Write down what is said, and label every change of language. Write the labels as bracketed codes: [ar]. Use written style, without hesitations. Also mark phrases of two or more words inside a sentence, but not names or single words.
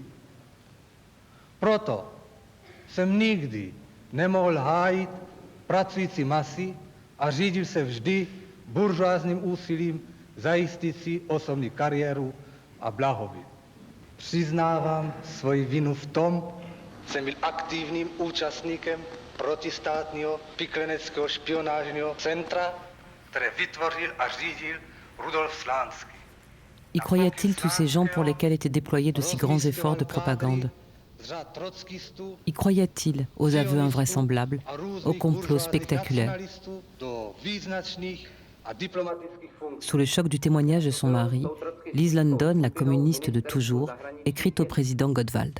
[cs] Proto jsem nikdy nemohl hájit pracující masy a řídil se vždy buržoázním úsilím zajistit si osobní kariéru a blahobyt. Přiznávám svoji vinu v tom, že jsem byl aktivním účastníkem protistátního pikleneckého špionážního centra, které vytvořil a řídil Rudolf Slánský. [fr] Y croyait-il tous ces gens pour lesquels étaient déployés de si grands efforts de propagande? Y croyait-il aux aveux invraisemblables, aux complots spectaculaires? Sous le choc du témoignage de son mari, Lise London, la communiste de toujours, écrit au président Gottwald.